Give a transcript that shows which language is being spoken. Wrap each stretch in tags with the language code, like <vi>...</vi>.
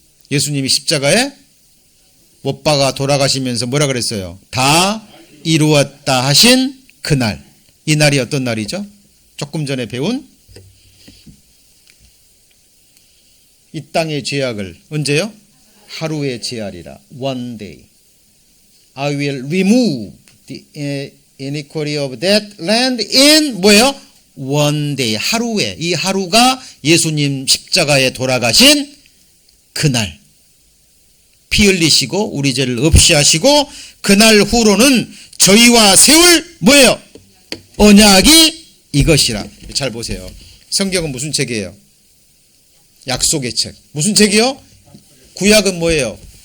<ko>예수님이 십자가에 못 박아 돌아가시면서 뭐라 그랬어요? 다 이루었다 하신 그날. 이 날이 어떤 날이죠? 조금 전에 배운 이 땅의 죄악을 언제요? 하루에 제하리라.</ko> <en>One day. I will remove the iniquity of that land in</en> <ko>뭐예요?</ko> <en>One day.</en> <ko>하루에. 이 하루가 예수님 십자가에 돌아가신 그날. 피 흘리시고 우리 죄를 없이 하시고 그날 후로는 저희와 세울 뭐예요? 언약이 이것이라. 잘 보세요. 성경은 무슨 책이에요? 약속의 책. 무슨 책이요? 구약은 뭐예요?</ko>